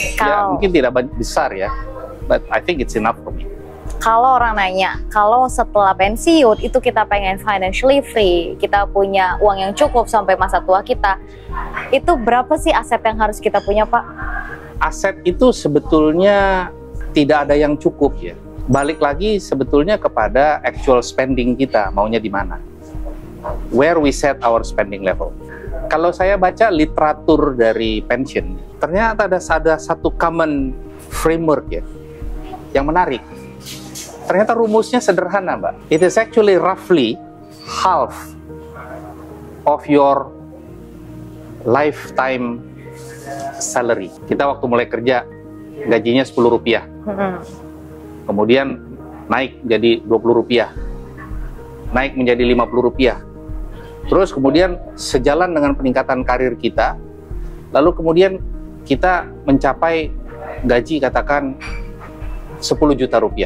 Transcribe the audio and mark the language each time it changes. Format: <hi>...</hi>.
<id>Ya mungkin tidak besar ya,</id> <en>but I think it's enough for me.</en> <id>Kalau orang nanya, kalau setelah pensiun itu kita pengen</id> <en>financially free,</en> <id>kita punya uang yang cukup sampai masa tua kita, itu berapa sih aset yang harus kita punya, Pak? Aset itu sebetulnya tidak ada yang cukup ya. Balik lagi sebetulnya kepada actual spending kita, maunya di mana.</id> <en>Where we set our spending level.</en> <id>Kalau saya baca literatur dari pension, ternyata ada satu common framework ya, yang menarik. Ternyata rumusnya sederhana, Mbak.</id> <en>It is actually roughly half of your lifetime salary.</en> <id>Kita waktu mulai kerja, gajinya Rp10. Kemudian naik jadi Rp20. Naik menjadi Rp50. Terus kemudian sejalan dengan peningkatan karir kita, lalu kemudian kita mencapai gaji katakan Rp10 juta.</id>